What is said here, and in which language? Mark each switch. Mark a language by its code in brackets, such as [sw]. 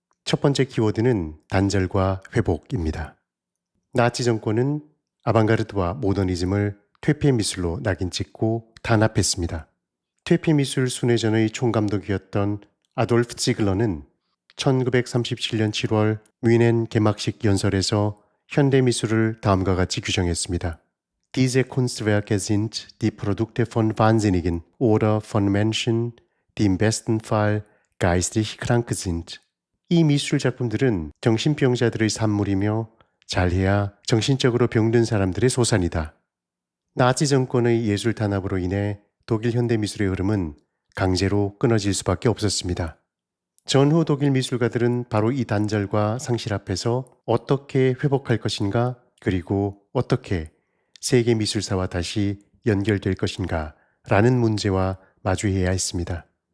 [ko] 첫 번째 키워드는 단절과 회복입니다. 나치 정권은 아방가르드와 모더니즘을 퇴폐 미술로 낙인 찍고 탄압했습니다. 퇴폐 미술 순회전의 총감독이었던 아돌프 지글러는 1937년 7월 뮌헨 개막식 연설에서 현대미술을 다음과 같이 규정했습니다. [de] Diese Kunstwerke sind die Produkte von Wahnsinnigen oder von Menschen, die im besten Fall geistig krank sind. [ko] 이 미술 작품들은 정신병자들의 산물이며 잘해야 정신적으로 병든 사람들의 소산이다. 나치 정권의 예술 탄압으로 인해 독일 현대미술의 흐름은 강제로 끊어질 수밖에 없었습니다. 전후 독일 미술가들은 바로 이 단절과 상실 앞에서 어떻게 회복할 것인가, 그리고 어떻게 세계 미술사와 다시 연결될 것인가 라는 문제와 마주해야 했습니다.